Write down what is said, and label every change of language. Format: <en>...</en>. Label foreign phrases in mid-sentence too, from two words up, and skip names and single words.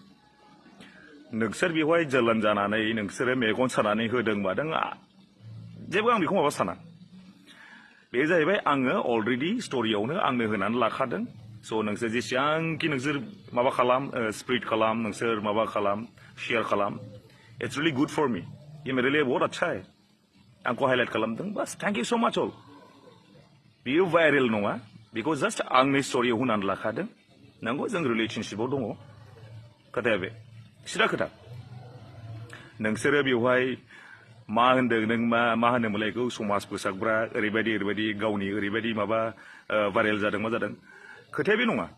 <brx>नोंसोर बेवहाय जोलोन जानानै नोंसोरो मेगन सानानै होदों मादों जेबो आं बेखौ माबा साना। बे जाहैबाय आङो अलरेडि स्ट'रियावनो आंनो होनानै लाखादों। स' नोंसोर जेसेबांखि नोंसोर माबा खालाम, स्प्रेड खालाम, नोंसोर माबा खालाम, शेयार खालाम,</brx> <en>it's really good for me.</en> <hi>ये मेरे लिए बहुत अच्छा है।</hi> <brx>आंखौ हाइलाइट खालामदों, बास</brx> <en>thank you so much all.</en> <brx>बियो भाइरेल नङा, बेखौ जास्ट आंनि स्ट'रियाव होनानै लाखादों। नंगौ जों रिलेसनशिपआव दङ, खोथाया बे सिदा खोथा। नोंसोरो बेवहाय मा होनदों, नों मा होनोमोनलाय बेखौ समाज फोसाबग्रा ओरैबायदि गावनि ओरैबायदि माबा भाइरेल जादों मा जादों, खोथाया बे नङा।</brx>